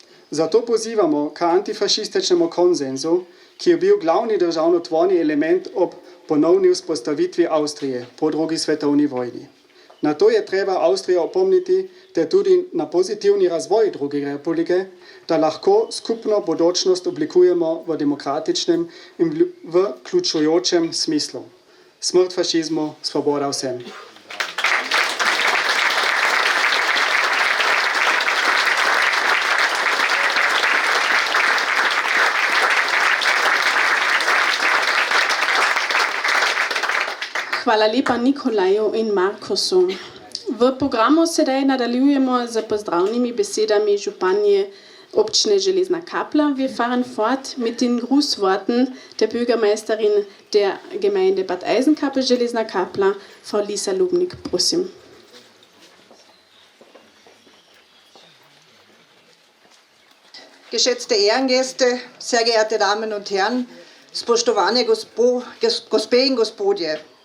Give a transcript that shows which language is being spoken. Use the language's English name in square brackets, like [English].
[Slovenian] Zato pozivamo k antifašističnemu konsenzu, ki je bil glavni državotvorni element ob ponovni vzpostavitvi Avstrije po drugi svetovni vojni. Na to je treba Avstrijo opomniti, ter tudi na pozitivni razvoj druge republike, da lahko skupno bodočnost oblikujemo v demokratičnem in v vključujočem smislu. Smrt fašizmu, svoboda vsem. Hvala lepa Nikolaju in Markusu. V programu sedaj nadaljujemo z pozdravnimi besedami županje Občine Železna Kapla. [German] Wir fahren fort mit den Grußworten der Bürgermeisterin der Gemeinde Bad Eisenkappel Železna Kapla, Frau Lisa Lubnik, [Slovenian] prosim. [German] Geschätzte Ehrengäste, sehr geehrte Damen und Herren, [Slovenian] spoštovane gospe in gospodje.